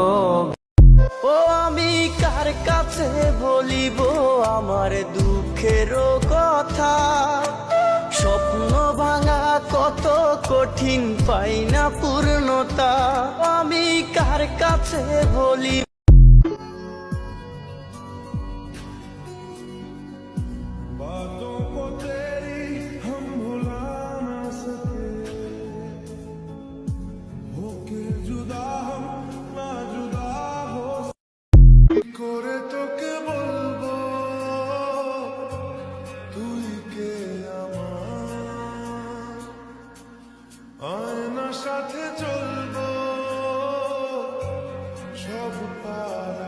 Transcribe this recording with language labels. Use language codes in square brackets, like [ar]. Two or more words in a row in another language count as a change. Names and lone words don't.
[bn] ও আমি কার কাছে বলিব আমার দুঃখের কথা, স্বপ্ন ভাঙা কত কঠিন, পাই না পূর্ণতা। আমি কার কাছে বলিব। [hi] बातों को तेरी हम भुला ना सके, होके जुदा हम ना जुदा हो [bn] করে তোকে বলবো তুই কে আমার, আয়নার সাথে চলবো সব পারা।